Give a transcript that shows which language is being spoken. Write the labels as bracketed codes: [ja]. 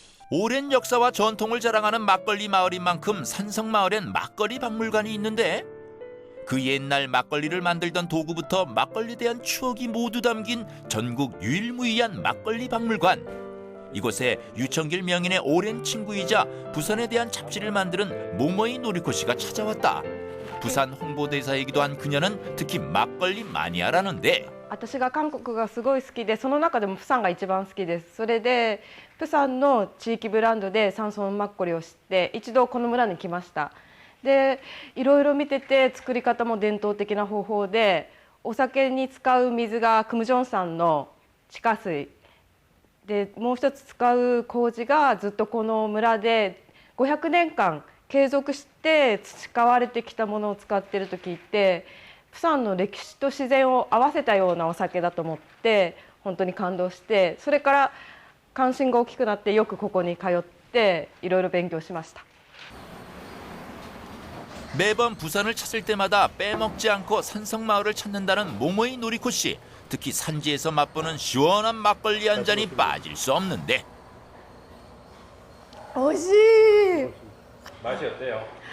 [ko] 오랜 역사와 전통을 자랑하는 막걸리 마을인 만큼 산성 마을엔 막걸리 박물관이 있는데, 그 옛날 막걸리를 만들던 도구부터 막걸리에 대한 추억이 모두 담긴 전국 유일무이한 막걸리 박물관. 이곳에 유청길 명인의 오랜 친구이자 부산에 대한 잡지를 만드는 모모이 노리코 씨가 찾아왔다. 부산 홍보대사이기도 한 그녀는 특히 막걸리 마니아라는데, [ja] 私が韓国がすごい好きで、その中でもプサンが一番好きです。それでプサンの地域ブランドでサンソンマッコリを知って、一度この村に来ました。でいろいろ見てて、作り方も伝統的な方法で、お酒に使う水がクムジョン山の地下水で、もう一つ使う麹がずっとこの村で500年間継続して培われてきたものを使っていると聞いて、プサンの歴史と自然を合わせたようなお酒だと思って、本当に感動して、それから関心が大きくなって、よくここに通っていろいろ勉強しました。 [ko] 매번 부산을 찾을 때마다 빼먹지 않고 산성마을을 찾는다는 모모이 노리코 씨. 특히 산지에서 맛보는 시원한 막걸리 한 잔이 빠질 수 없는데. [ja] 美味しい。 [ko] 맛이 어때요?